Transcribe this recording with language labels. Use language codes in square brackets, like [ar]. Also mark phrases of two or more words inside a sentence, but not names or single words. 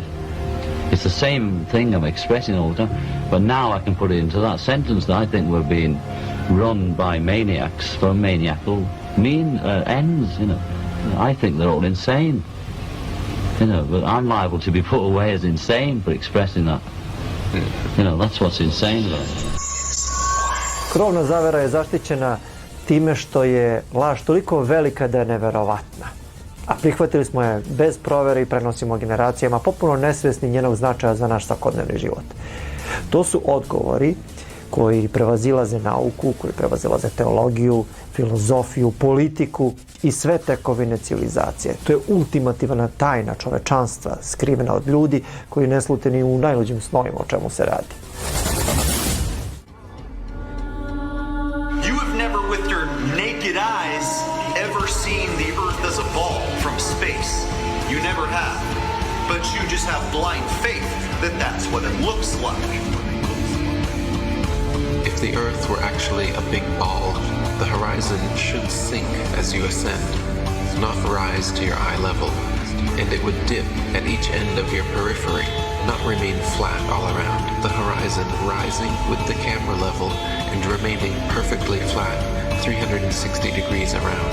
[en] It's the same thing I'm expressing all the time, but now I can put it into that sentence that I think we're being run by maniacs for maniacal ends, I think they're all insane. But I'm liable to be put away as insane for expressing that. That's what's insane about it. [sr] Krovna zavera je zaštićena time što je laž toliko velika da je neverovatna. A prihvatili smo je bez provere i prenosimo generacijama, potpuno nesvjesni njenog značaja za naš svakodnevni život. To su odgovori koji prevazilaze nauku, koji prevazilaze teologiju, filozofiju, politiku i sve tekovine civilizacije. To je ultimativna tajna čovečanstva, skrivena od ljudi koji ne slute ni u najluđim snovima o čemu se radi. [en] You have never with your naked eyes ever seen the Earth as a ball from space. You never have. But you just have blind faith that that's what it looks like. If the Earth were actually a big ball, the horizon should sink as you ascend, not rise to your eye level, and it would dip at each end of your periphery, not remain flat all around, the horizon rising with the camera level and remaining perfectly flat 360 degrees around.